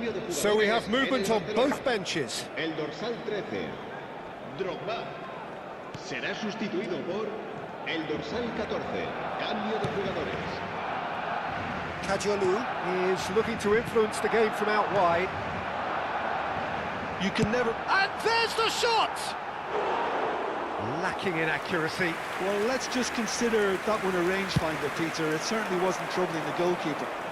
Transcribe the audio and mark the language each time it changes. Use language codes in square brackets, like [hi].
[en] So we have movement on both benches. [es] El dorsal 13, Drogba, será sustituido por el dorsal 14. Cambio de jugadores. [en] Kadiolu is looking to influence the game from out wide. You can never... And there's the shot! Lacking in accuracy. Well, let's just consider that one a rangefinder, Peter. It certainly wasn't troubling the goalkeeper.